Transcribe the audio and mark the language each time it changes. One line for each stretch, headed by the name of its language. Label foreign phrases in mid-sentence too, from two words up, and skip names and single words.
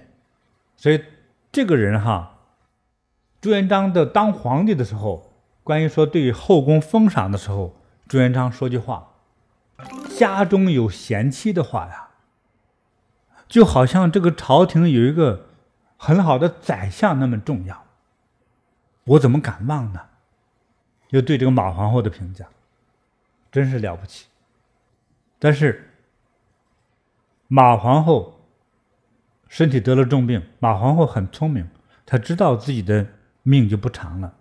Chinese: 所以這個人朱元璋的當皇帝的時候，關於說對於後宮封賞的時候，朱元璋說句話，家中有賢妻的話呀，就好像這個朝廷有一個很好的宰相那麼重要，我怎麼敢忘呢？就對這個馬皇后的評價真是了不起。但是馬皇後身體得了重病，馬皇后很聰明，她知道自己的命就不長了。